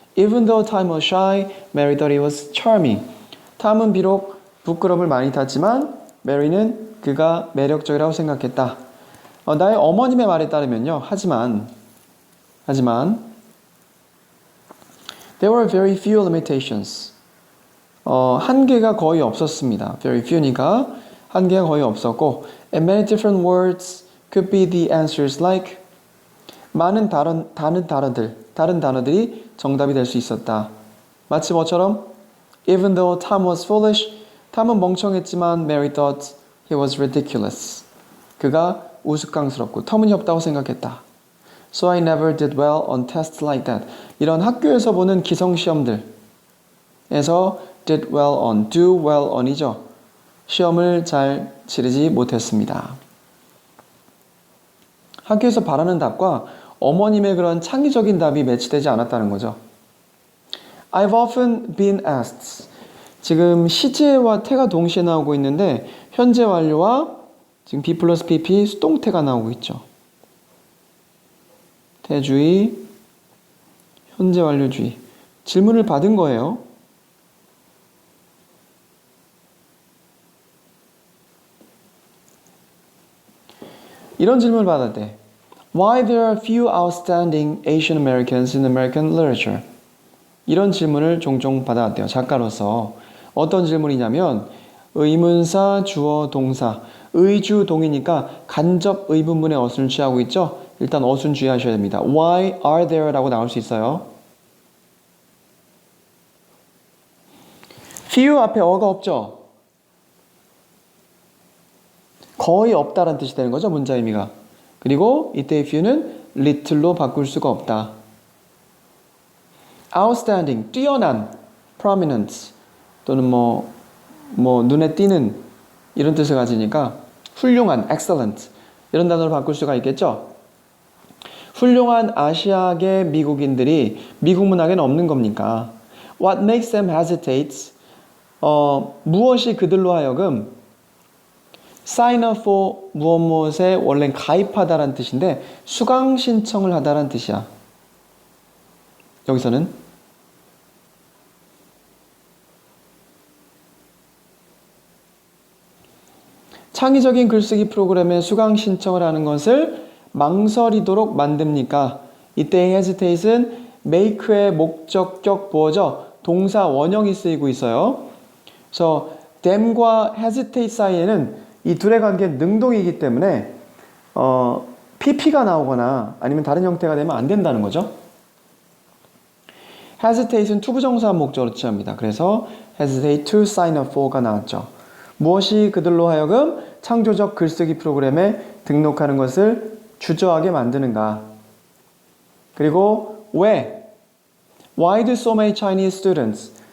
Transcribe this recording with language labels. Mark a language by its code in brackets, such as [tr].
[en] Even though Tom was shy, Mary thought he was charming. [ko] 탐은 비록 부끄러움을 많이 탔지만 메리는 그가 매력적이라고 생각했다. 나의 어머님의 말에 따르면요. 하지만 [en] there were very few limitations. [ko] 한계가 거의 없었습니다. Very few니까 한계가 거의 없었고 [en] and many different words could be the answers like [ko] 많은 다른 단어들이 정답이 될 수 있었다. 마치 뭐처럼 [en] Even though Tom was foolish, [ko] 탐은 멍청했지만 [en] Mary thought he was ridiculous. [ko] 그가 우스꽝스럽고 터무니없다고 생각했다. [en] So I never did well on tests like that. [ko] 이런 학교에서 보는 기성시험들에서 [en] did well on, do well on이죠. [ko] 시험을 잘 치르지 못했습니다. 학교에서 바라는 답과 어머님의 그런 창의적인 답이 매치되지 않았다는 거죠. [en] I've often been asked. [ko] 지금 시제와 태가 동시에 나오고 있는데 현재 완료와 지금 B 플러스 PP 수동태가 나오고 있죠. 태주의, 현재 완료주의. 질문을 받은 거예요. 이런 질문을 받았대. [en] Why there are few outstanding Asian Americans in American literature? [ko] 이런 질문을 종종 받아왔대요. 작가로서. 어떤 질문이냐면 의문사, 주어, 동사, 의주, 동이니까 간접 의문문의 어순을 취하고 있죠. 일단 어순 주의하셔야 됩니다. Why are there? 라고 나올 수 있어요. few 앞에 어가 없죠. 거의 없다라는 뜻이 되는 거죠. 문자 의미가. 그리고 이때의 few는 little로 바꿀 수가 없다. outstanding, 뛰어난, prominent 또는 눈에 띄는 이런 뜻을 가지니까 훌륭한, excellent 이런 단어로 바꿀 수가 있겠죠. 훌륭한 아시아계 미국인들이 미국 문학에는 없는 겁니까? [en] What makes them hesitate? [ko] 무엇이 그들로 하여금 sign up for 무엇에 원래는 가입하다라는 뜻인데 수강 신청을 하다라는 뜻이야. 여기서는 창의적인 글쓰기 프로그램에 수강 신청을 하는 것을 망설이도록 만듭니까? 이때의 hesitate은 make의 목적격 보어죠. 동사 원형이 쓰이고 있어요. 그래서 them과 hesitate 사이에는 이 둘의 관계는 능동이기 때문에 pp가 나오거나 아니면 다른 형태가 되면 안 된다는 거죠. hesitate은 투부정사 목적으로 취합니다. 그래서 hesitate to sign up for가 나왔죠. 무엇이 그들로 하여금 창조적 글쓰기 프로그램에 등록하는 것을 주저하게 만드는가. 그리고 왜? [en] Why do so many Chinese students?